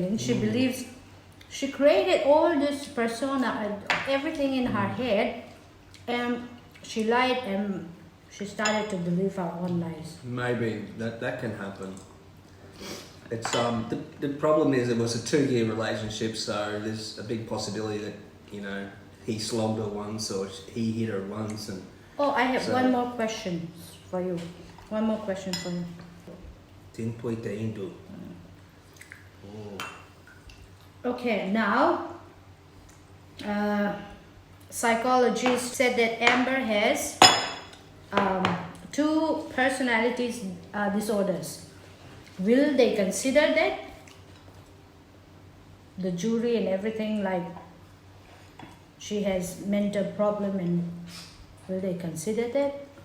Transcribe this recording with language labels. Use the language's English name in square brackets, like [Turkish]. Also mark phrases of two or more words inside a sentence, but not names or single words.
[English] And she believes, she created all this persona, everything in her head, and she lied and she started to believe her own lies. Maybe, that can happen. It's the problem is it was a 2-year relationship, so there's a big possibility that he slogged her once or he hit her once, and I have one more question for you. [Mizo] Thingpui te indu. [English] Okay, now psychologists said that Amber has 2 personalities disorders. Will they consider that? The jury and everything, like she has mental problem, and will they consider that?